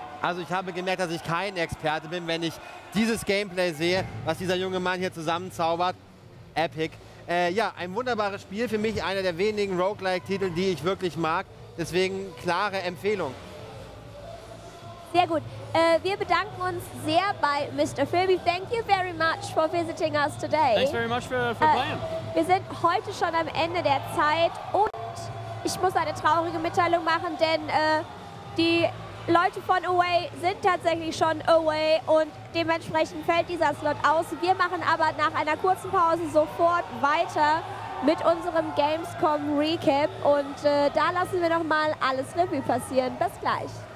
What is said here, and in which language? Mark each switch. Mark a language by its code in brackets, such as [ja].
[de] Also ich habe gemerkt, dass ich kein Experte bin, wenn ich dieses Gameplay sehe, was dieser junge Mann hier zusammenzaubert. Epic. Ja, ein wunderbares Spiel, für mich einer der wenigen Roguelike-Titel, die ich wirklich mag. Deswegen klare Empfehlung. Sehr gut. Wir bedanken uns sehr bei Mr. Philby. [en] Thank you very much for visiting us today. Thanks very much for playing. [de] Wir sind heute schon am Ende der Zeit und ich muss eine traurige Mitteilung machen, denn die Leute von Away sind tatsächlich schon away und dementsprechend fällt dieser Slot aus. Wir machen aber nach einer kurzen Pause sofort weiter mit unserem Gamescom Recap und da lassen wir nochmal alles Revue passieren. Bis gleich.